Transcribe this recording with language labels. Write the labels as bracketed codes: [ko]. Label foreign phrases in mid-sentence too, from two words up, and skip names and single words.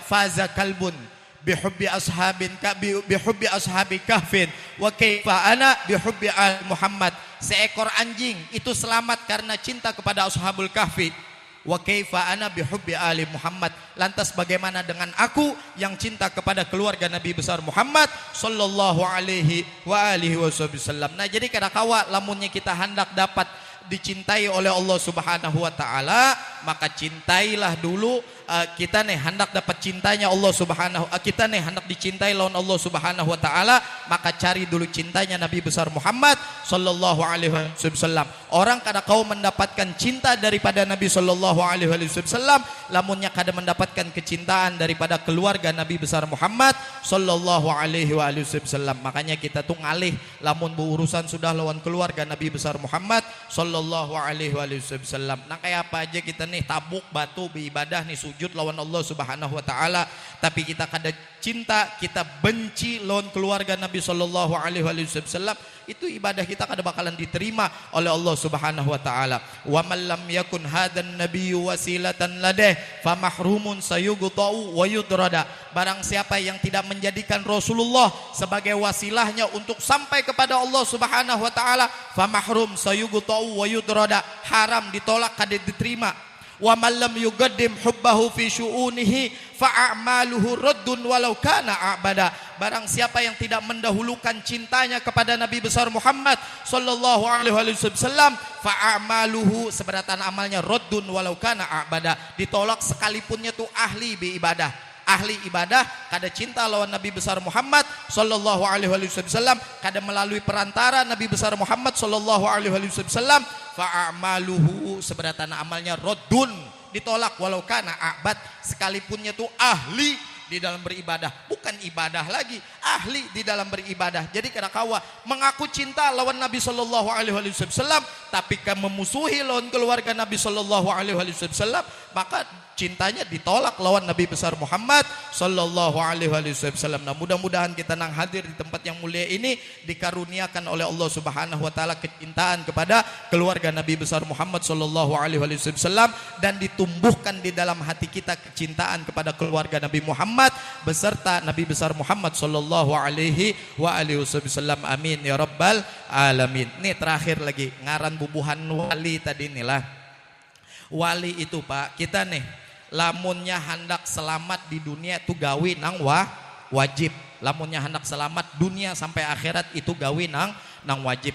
[ar] فاز كلب بحب أصحاب كهف وكيف أنا بحب آل محمد. [id] Seekor anjing itu selamat karena cinta kepada [ar] أصحاب الكهف. وكيف أنا بحب آل محمد. [id] Lantas bagaimana dengan aku yang cinta kepada keluarga Nabi besar Muhammad [ar] صلى الله عليه وسلم. [bjn] Nah, jadi kadakawa lamunnya kita hendak dapat dicintai oleh Allah [ar] سبحانه وتعالى, [bjn] maka cintailah dulu kita nih hendak dapat cintanya Allah Subhanahu kita nih hendak dicintai lawan Allah [ar] سبحانه وتعالى, [bjn] maka cari dulu cintanya Nabi besar Muhammad [ar] صلى الله عليه وسلم. [bjn] Orang kada kau mendapatkan cinta daripada Nabi [ar] صلى الله عليه وسلم [bjn] lamunnya kada mendapatkan kecintaan daripada keluarga Nabi besar Muhammad [ar] صلى الله عليه وسلم. [bjn] Makanya kita tuh ngalih lamun berurusan sudah lawan keluarga Nabi besar Muhammad [ar] صلى الله عليه وسلم. [bjn] Nah, kayak apa aja kita nih tabuk batu beribadah nih sujud lawan Allah [ar] سبحانه وتعالى, [bjn] tapi kita kada cinta, kita benci lawan keluarga Nabi [ar] صلى الله عليه وسلم, [bjn] itu ibadah kita kada bakalan diterima oleh Allah [ar] سبحانه وتعالى. ومن لم يكن هذا النبي وسيلة لديه فمحروم سيقطع ويطرد. [id] Barang siapa yang tidak menjadikan Rasulullah sebagai wasilahnya untuk sampai kepada Allah [ar] سبحانه وتعالى, فمحروم سيقطع ويطرد, [id] haram, ditolak, kada diterima. [ar] ومن لم يقدم حبه في شؤونه فعمله رد ولو كان عابدا. [id] Barang siapa yang tidak mendahulukan cintanya kepada Nabi besar Muhammad [ar] صلى الله عليه وسلم, [bjn] fa'amaluhu, seberatan amalnya, [ar] رد ولو كان عابدا, [bjn] ditolak sekalipunnya tuh ahli beribadah. Ahli ibadah kada cinta lawan Nabi besar Muhammad [ar] صلى الله عليه وسلم, [bjn] kada melalui perantara Nabi besar Muhammad [ar] صلى الله عليه وسلم, [bjn] fa'amaluhu, seberatan amalnya, raddun, ditolak [ar] ولو كان عابد, [bjn] sekalipunnya tuh ahli di dalam beribadah, bukan ibadah lagi, ahli di dalam beribadah. Jadi kada kawa mengaku cinta lawan Nabi [ar] صلى الله عليه وسلم [bjn] tapi kan memusuhi lawan keluarga Nabi [ar] صلى الله عليه وسلم, [bjn] maka cintanya ditolak lawan Nabi besar Muhammad [ar] صلى الله عليه وسلم. [bjn] Nah, mudah-mudahan kita nang hadir di tempat yang mulia ini dikaruniakan oleh Allah [ar] سبحانه وتعالى [bjn] kecintaan kepada keluarga Nabi besar Muhammad [ar] صلى الله عليه وسلم, [bjn] dan ditumbuhkan di dalam hati kita kecintaan kepada keluarga Nabi Muhammad beserta Nabi besar Muhammad [ar] صلى الله عليه وسلم. آمين يا رب العالمين. [bjn] Nih terakhir lagi ngaran bubuhan wali tadi inilah. Wali itu Pak, kita nih lamunnya hendak selamat di dunia itu gawi nang wajib. Lamunnya hendak selamat dunia sampai akhirat itu gawi nang wajib.